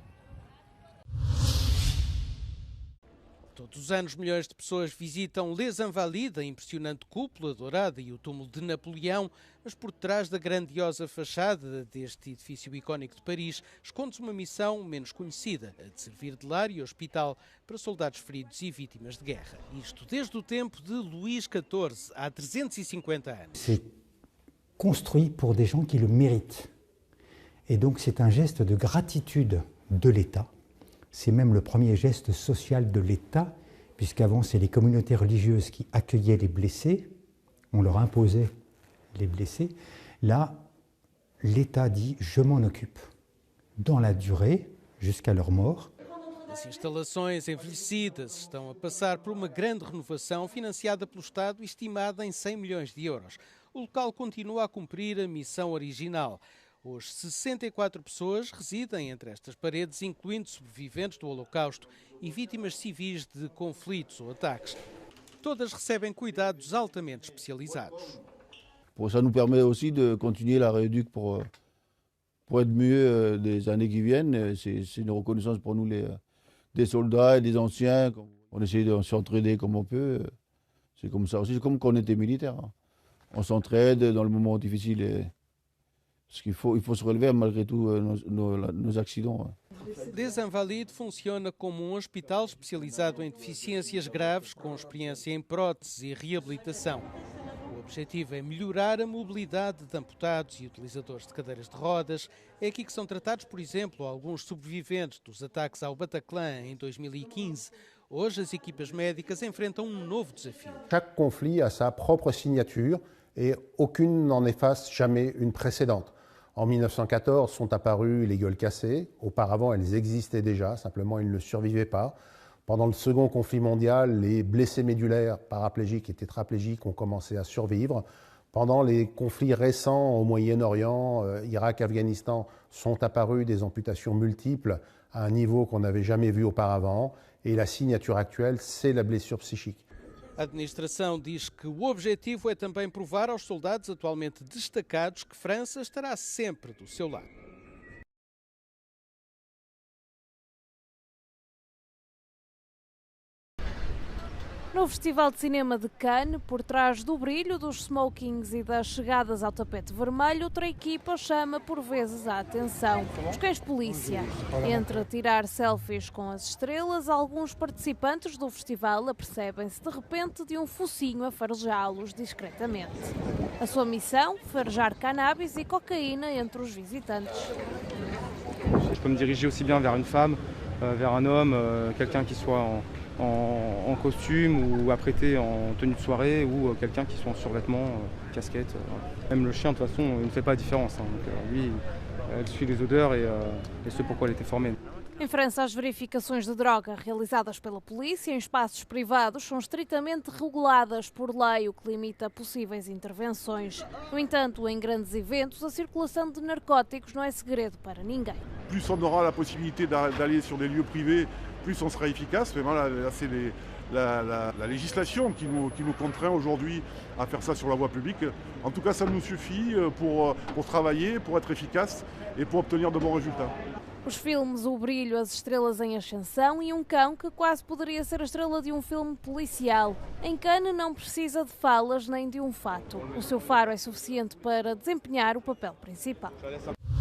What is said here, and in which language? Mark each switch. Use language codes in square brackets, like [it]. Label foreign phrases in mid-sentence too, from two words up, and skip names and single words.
[pt] Todos os anos, milhões de pessoas visitam Les Invalides, a impressionante cúpula dourada e o túmulo de Napoleão, mas por trás da grandiosa fachada deste edifício icónico de Paris esconde-se uma missão menos conhecida, a de servir de lar e hospital para soldados feridos e vítimas de guerra. Isto desde o tempo de Luís XIV, há 350 anos. [fr] C'est construit pour des gens qui le méritent. Et donc c'est un geste de gratitude de l'État. C'est même le premier geste social de l'État, puisqu'avant, c'est les communautés religieuses qui accueillaient les blessés, on leur imposait les blessés. Là, l'État dit « je m'en occupe » dans la durée, jusqu'à leur mort. [pt] As instalações envelhecidas estão a passar por uma grande renovação financiada pelo Estado e estimada em 100 milhões de euros. O local continua a cumprir a missão original. Hoje, 64 pessoas residem entre estas paredes, incluindo sobreviventes do Holocausto e vítimas civis de conflitos ou ataques. Todas recebem cuidados altamente especializados. [fr] Ça nous permet aussi de continuer la rééduque pour être mieux des années qui viennent. C'est une reconnaissance pour nous, des soldats et des anciens. On essaie de s'entraider comme on peut. C'est comme ça aussi, c'est comme quand on était militaire. On s'entraide dans le moment difficile. Parce qu'il faut se relever malgré tout nos accidents. [pt] Les Invalides funciona como um hospital especializado em deficiências graves, com experiência em próteses e reabilitação. O objetivo é melhorar a mobilidade de amputados e utilizadores de cadeiras de rodas. É aqui que são tratados, por exemplo, alguns sobreviventes dos ataques ao Bataclan em 2015. Hoje, as equipas médicas enfrentam um novo desafio. [fr] Chaque conflit a sa propre signature et aucune n'en efface jamais une précédente. En 1914 sont apparues les gueules cassées. Auparavant, elles existaient déjà, simplement ils ne survivaient pas. Pendant le second conflit mondial, les blessés médulaires, paraplégiques et tétraplégiques ont commencé à survivre. Pendant les conflits récents au Moyen-Orient, Irak, Afghanistan, sont apparues des amputations multiples à un niveau qu'on n'avait jamais vu auparavant. Et la signature actuelle, c'est la blessure psychique. [pt] A administração diz que o objetivo é também provar aos soldados atualmente destacados que França estará sempre do seu lado. No Festival de Cinema de Cannes, por trás do brilho dos smokings e das chegadas ao tapete vermelho, outra equipa chama por vezes a atenção: os cães-polícia. Entre tirar selfies com as estrelas, alguns participantes do festival apercebem-se de repente de um focinho a farejá-los discretamente. A sua missão? Farejar cannabis e cocaína entre os visitantes. [fr] Je peux me diriger aussi bien vers une femme, vers un homme, quelqu'un qui soit en costume ou apprêté en tenue de soirée ou quelqu'un qui soit en survêtement, casquette. Même le chien, de toute façon, il ne fait pas la différence. Donc, lui, elle suit les odeurs et ce pourquoi elle était formée. [pt] Em França, as verificações de droga realizadas pela polícia em espaços privados são estritamente reguladas por lei, o que limita possíveis intervenções. No entanto, em grandes eventos, a circulação de narcóticos não é segredo para ninguém. [fr] Plus on aura la possibilité d'aller sur des lieux privés, plus on sera efficace. Mais voilà, c'est la législation qui nous contraint aujourd'hui à faire ça sur la voie publique. En tout cas, ça nous suffit pour travailler, pour être efficace et pour obtenir de bons résultats. [pt] Os filmes O Brilho, As Estrelas em Ascensão e Um Cão que quase poderia ser a estrela de um filme policial. Em Cannes não precisa de falas nem de um fato. O seu faro é suficiente para desempenhar o papel principal.